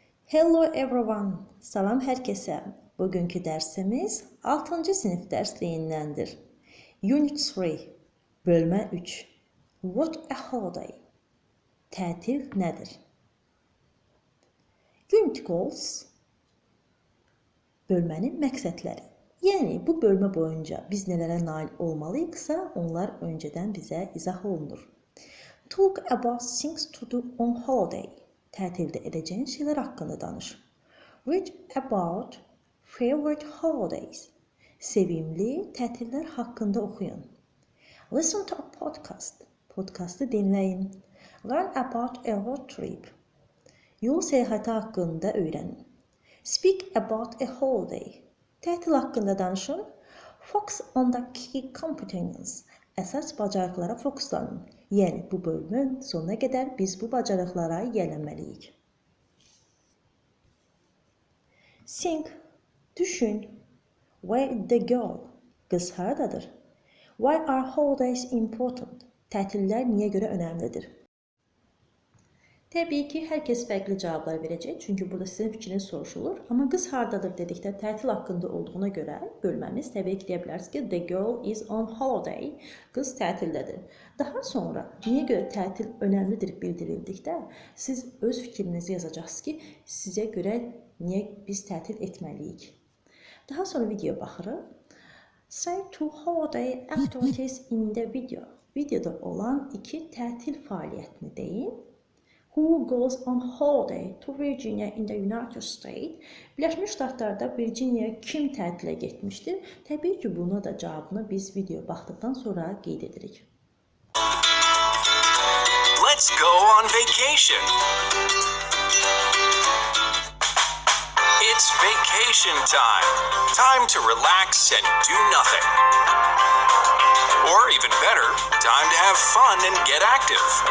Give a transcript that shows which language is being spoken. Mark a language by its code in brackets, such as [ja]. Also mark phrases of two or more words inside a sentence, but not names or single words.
[en] Hello everyone. [az] Salam herkese. Bugünkü dersimiz 6. sınıf dersliyindendir. Unit 3. Bölme 3. [en] What a holiday. [az] Tətil nədir? [en] Unit goals. [az] Bölmənin məqsədləri. Yəni bu bölmə boyunca biz nələrə nail olmalıyıqsa, onlar öncədən bizə izah olunur. [en] Talk about things to do on holiday. [az] Tətildə edəcəyin şeylər haqqında danış. [en] Read about favorite holidays. [az] Sevimli tətillər haqqında oxuyun. [en] Listen to a podcast. [az] Podcastı dinləyin. [en] Learn about a road trip. [az] Yol səyahəti haqqında öyrənin. [en] Speak about a holiday. [az] Tətil haqqında danışın. [en] Focus on the key competencies. [az] Əsas bacarıqlara fokuslanın. Yəni, bu bölümün sonuna qədər biz bu bacarıqlara yiyələnməliyik. [en] Think, düşün. Where is the girl? [az] Qız haradadır? [en] Why are holidays important? [az] Tətillər niyə görə önəmlidir? Təbii ki, hər kəs fərqli cavablar verəcək, çünki burada sizin fikriniz soruşulur. Amma qız haradadır dedikdə tətil haqqında olduğuna görə bölməmiz təbii ki, deyə bilərsiniz ki, [en] the girl is on holiday, [az] qız tətildədir. Daha sonra, niyə görə tətil önəmlidir bildirildikdə, siz öz fikrinizi yazacaqsınız ki, sizə görə niyə biz tətil etməliyik. Daha sonra videoya baxırıq. [en] Say two holiday activities in the video. [az] Videoda olan iki tətil fəaliyyətini deyin. [en] Who goes on holiday to Virginia in the United States? [az] Birləşmiş Ştatlarda Virginiya kim tətilə getmişdir? Təbii ki, buna da cavabını biz videoya baxdıqdan sonra qeyd edirik. [en] Let's go on vacation. It's vacation time. Time to relax and do nothing. Or even better, time to have fun and get active.